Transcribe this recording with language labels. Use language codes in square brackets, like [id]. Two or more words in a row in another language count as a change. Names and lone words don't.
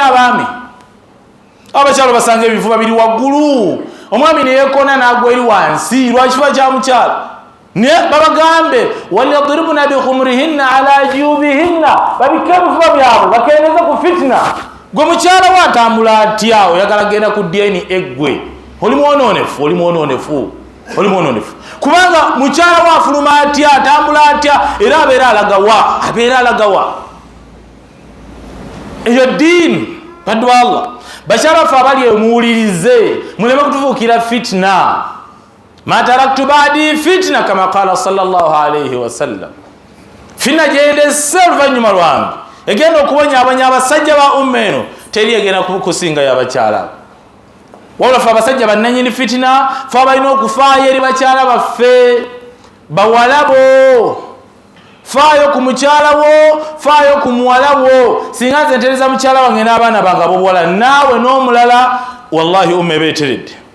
[lg] abaami abakyalo basanga ebifuba biri waggulu omwami neyeekona n'agwa eri wansi lwakifuba kya mukyala ne babagambe [ar] وليضربن بخمرهن على جيوبهن [lg] babikke ebifuba byabwe bakendeze ku fitina gwe mukyala watambula atya oyagala genda ku ddiini eggwe oli mwononefu kubanga mukyala wafuluma atya atambula atya era abeera alagawa eyo ddiini baddu ba Allah bakyala baffe abali muwulirize muleme kutufuukira fitna [ar] ما تركت بعدي فتنة [lg] kama [ar] قال صلى الله عليه وسلم [lg] fitna gyendese oluvannyuma lwange egenda okubonyaabanya abasajja ba umma eno teri egenda kusinga y'abakyala wabula fe abasajja bannanyini fitina fe abalina okufaayo eri bakyala baffe bawalabo faayo ku mukyala wo faayo ku muwala wo singa nze ntereza mukyala wange n'abaana bange abobuwala naawe n'omulala wallahi umma ebeeteredde